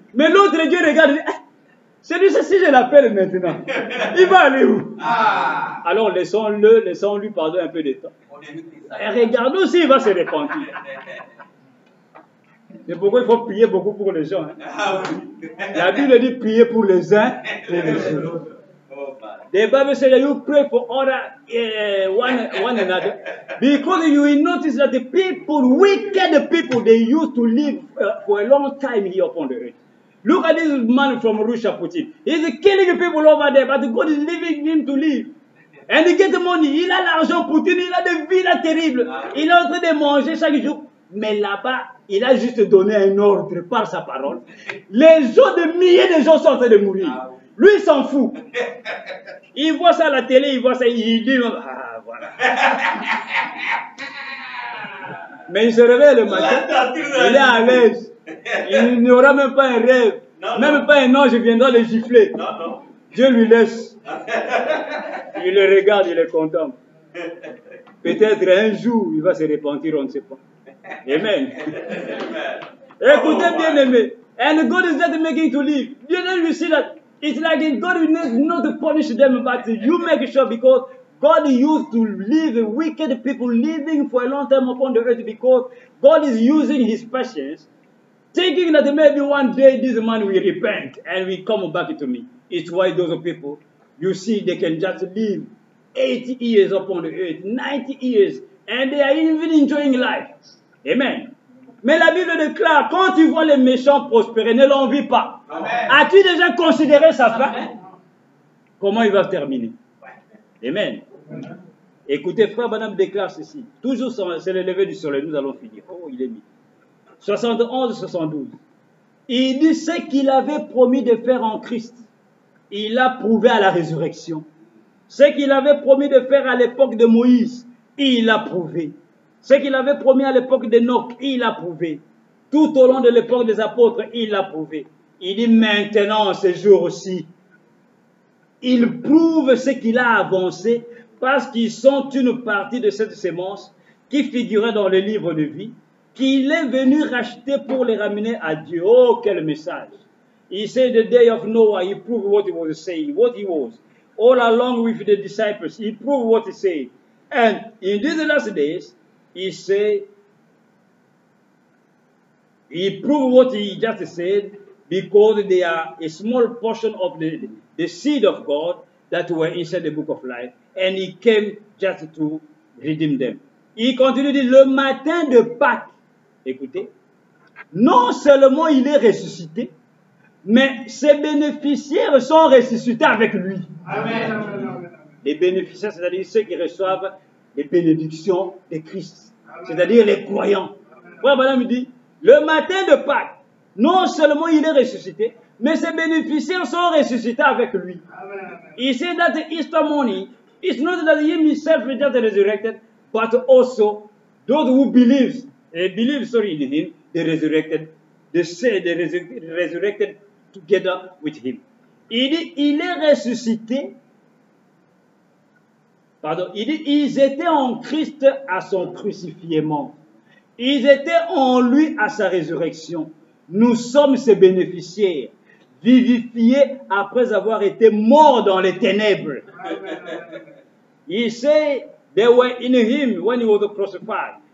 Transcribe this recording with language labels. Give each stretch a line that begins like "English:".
French: Mais l'autre Dieu regarde et dit, celui-ci, si je l'appelle maintenant, il va aller où? Alors laissons-lui pardon un peu de temps. Et regardons s'il va se repentir. C'est pourquoi il faut prier beaucoup pour les gens. Hein. La Bible dit prier pour les uns et les autres.
English: The Bible says that you pray for other one another, because you will notice that the people, wicked people, they used to live for a long time here upon the earth. Look at this man from Russia, Putin. He's killing people over there, but God is leaving him to live. And he gets money.
French: Il a l'argent, Poutine, il a des villas terribles. Il est en train de manger chaque jour. Mais là-bas, il a juste donné un ordre par sa parole. Les gens, des milliers de gens sont en train de mourir. Lui, il s'en fout. Il voit ça à la télé, il voit ça, il dit, ah, voilà. Mais il se réveille le matin, il est à l'aise. Il n'y aura même pas un rêve, même pas un ange viendra le gifler. Dieu lui laisse. Il le regarde, il est content. Peut-être un jour, il va se repentir, on ne sait pas. Amen. Écoutez, bien aimé.
English: And God is not making to live. You see that? It's like God will not punish them, but you make sure because God used to leave wicked people living for a long time upon the earth because God is using his patience, thinking that maybe one day this man will repent and will come back to me. It's why those people, you see, they can just live 80 years upon the earth, 90 years, and they are even enjoying life. Amen.
French: Mais la Bible déclare, quand tu vois les méchants prospérer, ne l'envie pas. As-tu déjà considéré sa fin? Comment il va terminer? Amen. Écoutez, frère Branham déclare ceci. Toujours, c'est le lever du soleil, nous allons finir. Oh, il est mis. 71-72. Il dit ce qu'il avait promis de faire en Christ. Il a prouvé à la résurrection. Ce qu'il avait promis de faire à l'époque de Moïse, il a prouvé. Ce qu'il avait promis à l'époque d'Enoch, il a prouvé. Tout au long de l'époque des apôtres, il a prouvé. Il dit maintenant, ce jour-ci, il prouve ce qu'il a avancé parce qu'ils sont une partie de cette sémence qui figurait dans le livre de vie, qu'il est venu racheter pour les ramener à Dieu. Oh, quel message!
English: He said the day of Noah, he proved what he was saying, what he was. all along with the disciples. He proved what he said. And in these last days, he said, he proved what he just said, because they are a small portion of the seed of God that were inside the book of life. And he came just to redeem them.
French: Il continue de dire, le matin de Pâques, écoutez, non seulement il est ressuscité, mais ses bénéficiaires sont ressuscités avec lui. Amen. Les bénéficiaires, c'est-à-dire ceux qui reçoivent les bénédictions de Christ, c'est-à-dire les croyants. Frère Branham me dit, le matin de Pâques, non seulement il est ressuscité, mais ses bénéficiaires sont ressuscités avec lui.
English: He said that the Easter morning, it's not that he himself is just resurrected, but also those who believe in him, they resurrected, they resurrected together with him.
French: Il dit, il est ressuscité. Pardon, il dit, ils étaient en Christ à son crucifiement. Ils étaient en lui à sa résurrection. Nous sommes ses bénéficiaires, vivifiés après avoir été morts dans les ténèbres.
English: He said they were in him when he was crucified.